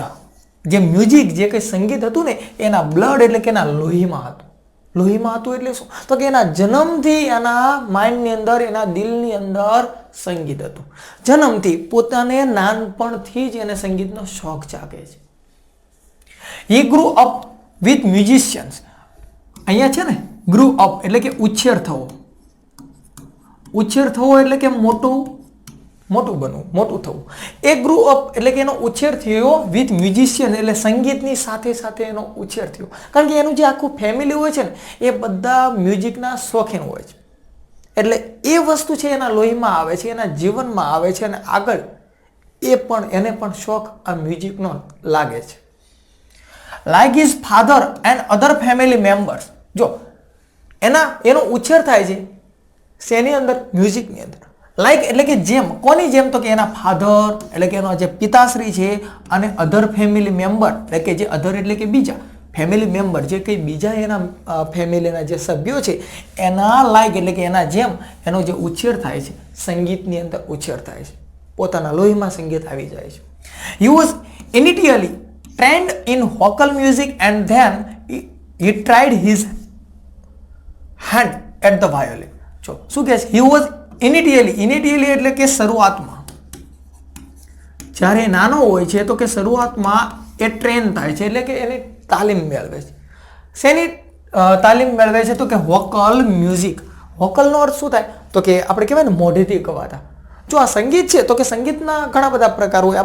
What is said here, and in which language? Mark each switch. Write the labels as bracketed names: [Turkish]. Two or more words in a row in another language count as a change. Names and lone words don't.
[Gujarati] જે મ્યુઝિક, જે કંઈ સંગીત હતું ને એના બ્લડ એટલે કે એના લોહીમાં હતું. લોહીમાં હતું એટલે શું તો કે એના જન્મથી એના માઇન્ડની અંદર, એના દિલની અંદર સંગીત હતું. જન્મથી પોતાને નાનપણથી જ એને સંગીતનો શોખ જાગે છે. [English] He grew up with musicians. [Gujarati] અહીંયા છે ને [English] grew up [Gujarati] એટલે કે ઉછેર થવો. ઉછેર થવો એટલે કે મોટું બનવું, મોટું થવું. એ [English] grew up [Gujarati] એટલે કે એનો ઉછેર થયો [English] with musician, [Gujarati] એટલે સંગીતની સાથે સાથે એનો ઉછેર થયો. કારણ કે એનું જે આખું ફેમિલી હોય છે ને એ બધા મ્યુઝિકના શોખીન હોય છે. એટલે એ વસ્તુ છે એના લોહીમાં આવે છે, એના જીવનમાં આવે છે અને આગળ એને પણ શોખ આ મ્યુઝિકનો લાગે છે. [English] Like his father and other family members. [Gujarati] જો એનો ઉછેર થાય છે શેની અંદર? મ્યુઝિકની અંદર. લાઈક એટલે કે જેમ, કોની જેમ તો કે એના ફાધર એટલે કે એનો જે પિતાશ્રી છે અને [English] other family member [Gujarati] એટલે કે જે અધર એટલે કે બીજા [English] family member, [Gujarati] જે કંઈ બીજા એના ફેમિલીના જે સભ્યો છે એના લાઈક એટલે કે એના જેમ એનો જે ઉછેર થાય છે, સંગીતની અંદર ઉછેર થાય છે, પોતાના લોહીમાં સંગીત આવી જાય છે. [English] He was initially trained in vocal music and then he tried his hand at the violin. [Gujarati] જો શું કહે છે? [English] He was initially [Gujarati] એટલે કે શરૂઆતમાં, જ્યારે નાનો હોય છે તો કે શરૂઆતમાં એ ટ્રેન થાય છે, એટલે કે એની તાલીમ મેળવે છે. શેની તાલીમ મેળવે છે તો કે [English] vocal music. [Gujarati] વોકલનો અર્થ શું થાય તો કે આપણે કહેવાય ને મોઢેથી ગવાતા. જો આ સંગીત છે તો કે સંગીતના ઘણા બધા પ્રકાર હોય.